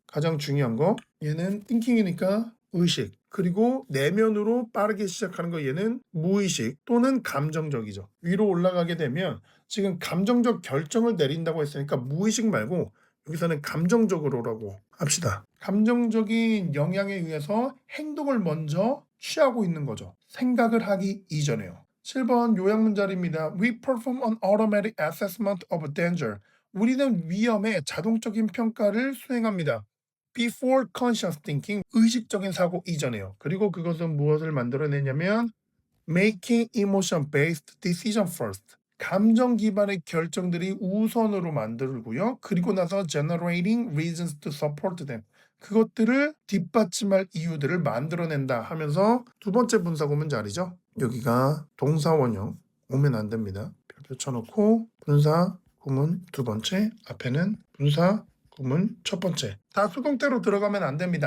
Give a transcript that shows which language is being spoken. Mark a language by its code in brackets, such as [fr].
[ko] 가장 중요한 거 얘는 thinking이니까 의식 그리고 내면으로 빠르게 시작하는 거 얘는 무의식 또는 감정적이죠. 위로 올라가게 되면 지금 감정적 결정을 내린다고 했으니까 무의식 말고 여기서는 감정적으로라고 합시다. 감정적인 영향에 의해서 행동을 먼저 취하고 있는 거죠. 생각을 하기 이전에요. 7번 요약문자리입니다. [en] We perform an automatic assessment of danger. [ko] 우리는 위험의 자동적인 평가를 수행합니다. [en] Before conscious thinking, [ko] 의식적인 사고 이전에요. 그리고 그것은 무엇을 만들어내냐면 [en] making emotion-based decision first. [ko] 감정 기반의 결정들이 우선으로 만들고요. 그리고 나서 [en] generating reasons to support them. [ko] 그것들을 뒷받침할 이유들을 만들어낸다 하면서 두 번째 분사 구문 자리죠. 여기가 동사 원형 오면 안 됩니다. 별표 쳐놓고 분사 구문 두 번째 앞에는 분사 구문 첫 번째 다 수동태로 들어가면 안 됩니다.